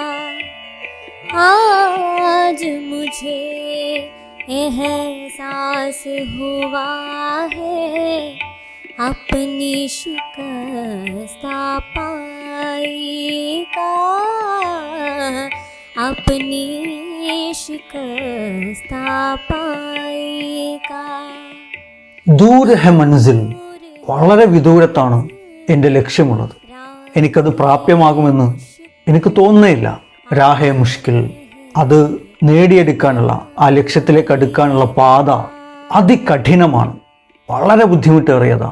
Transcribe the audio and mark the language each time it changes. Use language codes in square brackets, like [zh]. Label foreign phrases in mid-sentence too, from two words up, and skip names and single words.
[ur] آج مجھے احساس ہوا ہے اپنی شکستہ پائی کا، اپنی شکستہ پائی کا. دور ہے منزل, [ml] വളരെ വിദൂരത്താണ് എൻ്റെ ലക്ഷ്യമുള്ളത്. എനിക്കത് പ്രാപ്യമാകുമെന്ന് എനിക്ക് തോന്നുന്നില്ല. [ur] راہِ مشکل, [ml] അത് നേടിയെടുക്കാനുള്ള, ആ ലക്ഷ്യത്തിലേക്ക് അടുക്കാനുള്ള പാത അതികഠിനമാണ്, വളരെ ബുദ്ധിമുട്ടേറിയതാണ്.